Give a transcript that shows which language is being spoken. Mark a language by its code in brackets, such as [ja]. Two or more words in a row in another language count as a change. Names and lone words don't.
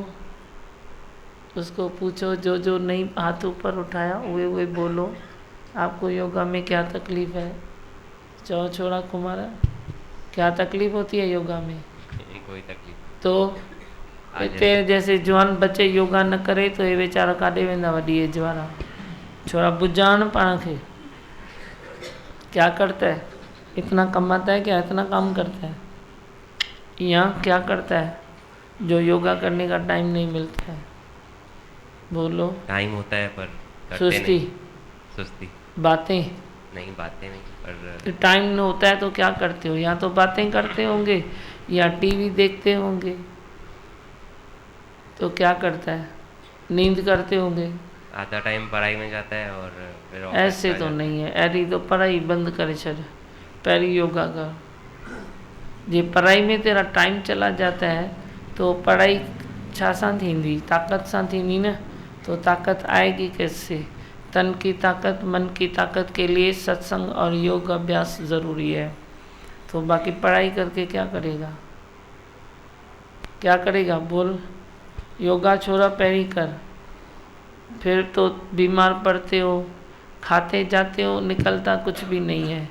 [hi] उसको पूछो, जो नहीं हाथ ऊपर उठाया वे बोलो, आपको योगा में क्या तकलीफ़ है? चो छोड़ा कुमारा, क्या तकलीफ़ होती है योगा में? कोई तकलीफ तो इतने जैसे जवान बच्चे योगा न करे तो ये बेचारा [sd] काॾे वेंदा वॾी एज वारा? छोरा बुझाण पाण खे, [hi] क्या करता है? इतना कमाता है क्या? इतना काम करता है? या क्या करता है जो योगा करने का टाइम नहीं मिलता है? बोलो। टाइम होता है पर करते सुस्ती, नहीं। सुस्ती, बातें नहीं बातें नहीं, पर टाइम न होता है तो क्या करते हो? या तो बातें करते होंगे या टीवी देखते होंगे। तो क्या करता है? नींद करते होंगे। आधा टाइम पढ़ाई में जाता है और फिर ऑफिस ऐसे आ तो जाता नहीं है। [sd] अरी तो पढ़ाई बंद करे छॾ, पहिरीं योगा कर। [hi] जे पढ़ाई में तेरा टाइम चला जाता है तो पढ़ाई [sd] छा सां थींदी? ताक़त सां थींदी न। [hi] तो ताकत आएगी कैसे? तन की ताकत, मन की ताकत के लिए सत्संग और योग अभ्यास ज़रूरी है। तो बाकी पढ़ाई करके क्या करेगा? क्या करेगा? बोल। [sd] योगा छोरा पहिरीं कर, [hi] फिर तो बीमार पड़ते हो, खाते जाते हो, निकलता कुछ भी नहीं है।